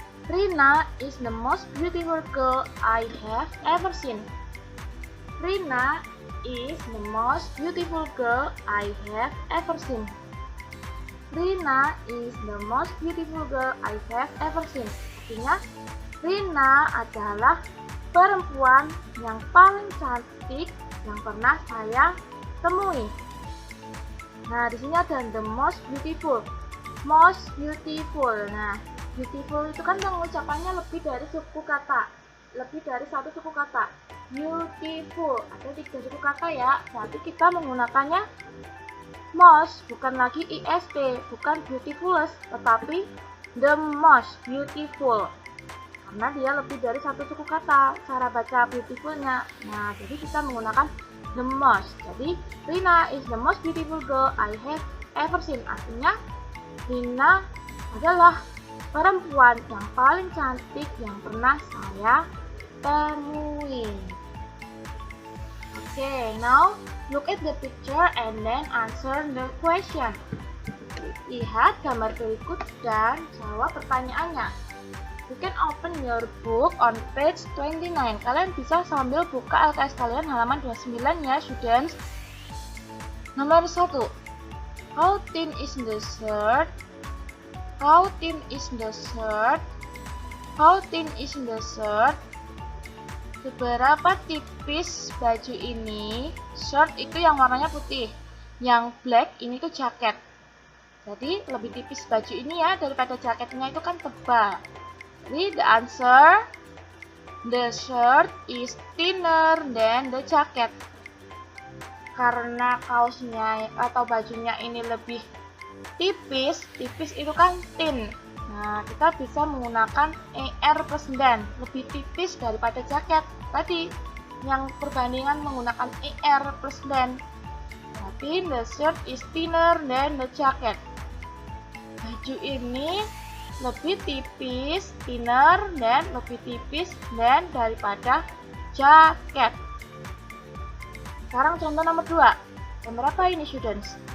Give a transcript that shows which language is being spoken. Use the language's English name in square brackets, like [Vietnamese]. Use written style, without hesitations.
[English] Rina is the most beautiful girl I have ever seen. Rina is the most beautiful girl I have ever seen. Rina is the most beautiful girl I have ever seen. [Indonesian] Artinya, Rina adalah perempuan yang paling cantik yang pernah saya temui. Nah, di sini ada the most beautiful. Most beautiful. Nah, beautiful itu kan pengucapannya lebih dari suku kata. Lebih dari satu suku kata. Beautiful, ada 3 suku kata ya. Berarti kita menggunakannya most, bukan lagi ist, bukan beautifulest, tetapi the most beautiful. Karena dia lebih dari satu suku kata cara baca beautifulnya. Nah, jadi kita menggunakan the most. Jadi [English] Rina is the most beautiful girl I have ever seen. [Indonesian] Artinya Rina adalah perempuan yang paling cantik yang pernah saya temui. [English] Okay, now look at the picture and then answer the question. [Indonesian] Lihat gambar berikut dan jawab pertanyaannya. [English] You can open your book on page 29. [Indonesian] Kalian bisa sambil buka LKS kalian halaman 29 ya, students. Nomor 1. [English] How thin is the shirt? How thin is the shirt How thin is the shirt? [Indonesian] Seberapa tipis baju ini? Shirt itu yang warnanya putih. Yang black ini tuh jaket. Jadi lebih tipis baju ini ya daripada jaketnya itu kan tebal. Jadi [English] the answer, the shirt is thinner than the jacket. [Indonesian] Karena kaosnya atau bajunya ini lebih tipis, tipis itu kan thin. Nah, kita bisa menggunakan ER plus than, lebih tipis daripada jaket. Tadi yang perbandingan menggunakan ER plus than. Tapi [English] the shirt is thinner than the jacket. [Indonesian] Baju ini lebih tipis, thinner, dan lebih tipis dan daripada jaket. Sekarang contoh nomor 2. Yang berapa ini students?